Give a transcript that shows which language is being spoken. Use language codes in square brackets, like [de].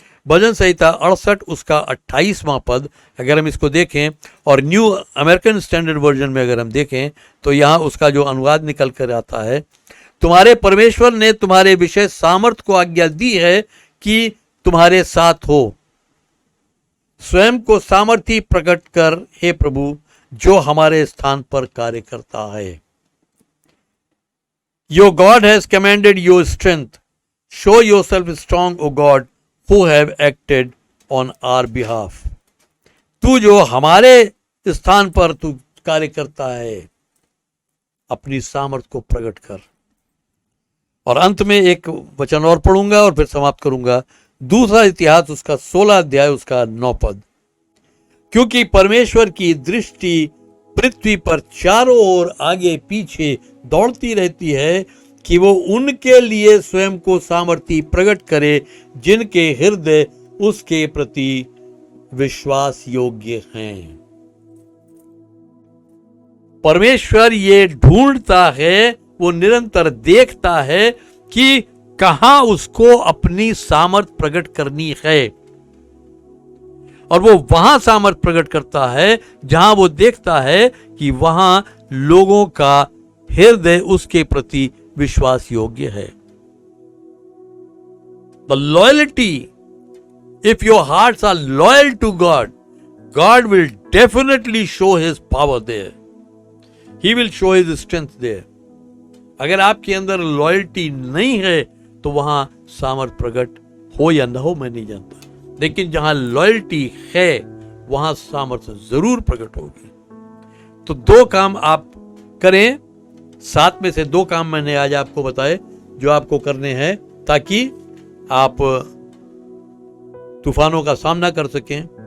[hi] भजन संहिता 68 उसका 28वां पद अगर हम इसको देखें और न्यू अमेरिकन स्टैंडर्ड वर्जन में अगर हम देखें तो यहाँ उसका जो अनुवाद निकल कर आता है, तुम्हारे परमेश्वर ने तुम्हारे विषय सामर्थ को आज्ञा दी है कि तुम्हारे साथ हो। स्वयं को सामर्थी प्रकट कर हे प्रभु, जो हमारे स्थान पर कार्य करता है। [en] Your God has commanded your strength. Show yourself strong, O God, who have acted on our behalf. [hi] तू जो हमारे स्थान पर तू कार्य करता है, अपनी सामर्थ को प्रकट कर। और अंत में एक वचन और पढ़ूंगा और फिर समाप्त करूंगा। दूसरा इतिहास उसका 16 अध्याय उसका 9 पद। क्योंकि परमेश्वर की दृष्टि पृथ्वी पर चारों ओर आगे पीछे दौड़ती रहती है कि वो उनके लिए स्वयं को सामर्थी प्रकट करे जिनके हृदय उसके प्रति विश्वास योग्य हैं। परमेश्वर ये ढूंढता है, वो निरंतर देखता है कि कहां उसको अपनी सामर्थ प्रकट करनी है, और वो वहां सामर्थ प्रकट करता है जहां वो देखता है कि वहां लोगों का हृदय उसके प्रति विश्वास योग्य है। [en] The loyalty, if your hearts are loyal to God, God will definitely show His power there. He will show His strength there. [hi] अगर आपके अंदर लॉयल्टी नहीं है तो वहां सामर्थ प्रकट हो या ना हो मैं नहीं जानता, लेकिन जहां लॉयल्टी है वहां सामर्थ्य जरूर प्रकट होगी। तो 2 काम आप करें, 7 में से 2 काम मैंने आज आपको बताए जो आपको करने हैं ताकि आप तूफानों का सामना कर सकें।